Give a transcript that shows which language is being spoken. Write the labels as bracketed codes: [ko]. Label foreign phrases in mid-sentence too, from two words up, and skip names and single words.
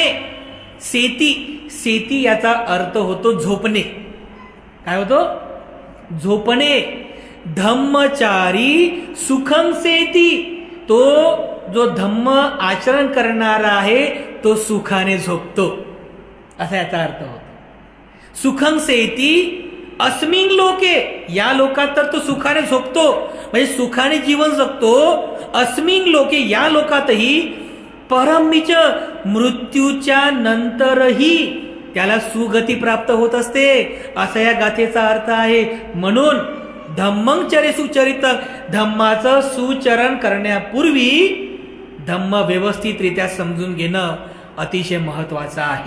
[mr] सेती, सेती याचा अर्थ होतो झोपणे. काय होतो? झोपणे. [pi] धम्मचारी सुखं सेती, [mr] तो जो धम्म आचरण करणारा आहे तो सुखाने झोपतो, असा याचा अर्थ होतो. [pi] सुखं सेती अस्मिन लोके, [mr] या लोकात तर तो सुखाने झोपतो, म्हणजे सुखाने जीवन जगतो. [pi] अस्मिन लोके, [mr] या लोकातही परममिच, मृत्यूच्या नंतरही त्याला सुगती प्राप्त होत असते, असा या गाथेचा अर्थ आहे. म्हणून [pi] धम्मं चरे सुचरितं, [mr] धम्माचं सुचरण करण्यापूर्वी धम्म व्यवस्थितरित्या समजून घेणं अतिशय महत्वाचं आहे.